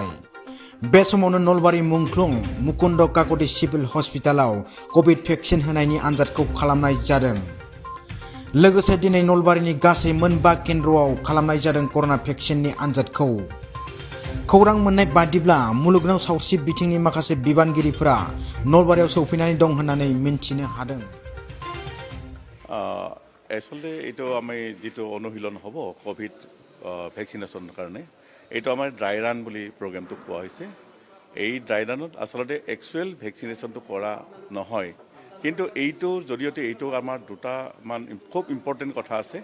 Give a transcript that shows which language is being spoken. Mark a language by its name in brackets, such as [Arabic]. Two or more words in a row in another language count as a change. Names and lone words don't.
[Bodo] बे समावनो नलबारि मुंख्लं मुकुन्द काकति सिभिल हस्पिटालाव [English] Covid vaccine [Bodo] होनायनि आनजादखौ खालामनाय जादों। लोगोसे दिनै नलबारिनि गासै मोनबा केन्द्रआव खालामनाय जादों [English] corona vaccine [Bodo] आनजादखौ। खौरां मोननाय बादिब्ला मुलुगनाव सावस्रि बिथिंनि माखासे बिबानगिरिफोरा नलबारियाव सौफैनानै दं होननानै मिन्थिनो हादों। [Assamese] আসলে এইটো আমি যেটো অনুশীলন হ'ব [English] Covid vaccination [Assamese] কাৰণে এইটো আমাৰ [English] dry run [Assamese] বুলি প্ৰগ্ৰামটো কোৱা হৈছে। এই [English] dry run [Assamese] আসলতে [English] actual vaccination [Assamese] কৰা নহয়, কিন্তু এইটোৰ জৰিয়তে এইটো আমাৰ দুটা খুব ইম্পৰ্টেণ্ট কথা আছে।